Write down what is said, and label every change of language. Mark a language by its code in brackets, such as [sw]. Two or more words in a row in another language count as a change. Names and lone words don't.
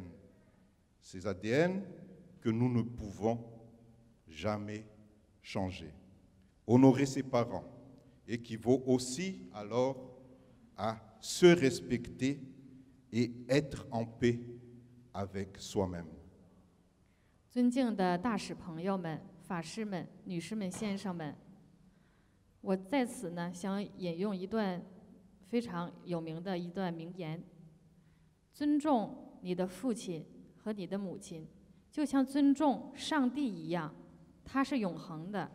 [fr] Ces ADN que nous ne pouvons jamais changer. Honorer ses parents équivaut aussi alors à se respecter et être en paix avec soi-même. [zh] 尊敬的大使朋友们、法师们、女士们、先生们，我在此呢想引用一段非常有名的一段名言：尊重你的父亲和你的母亲，就像尊重上帝一样，他是永恒的。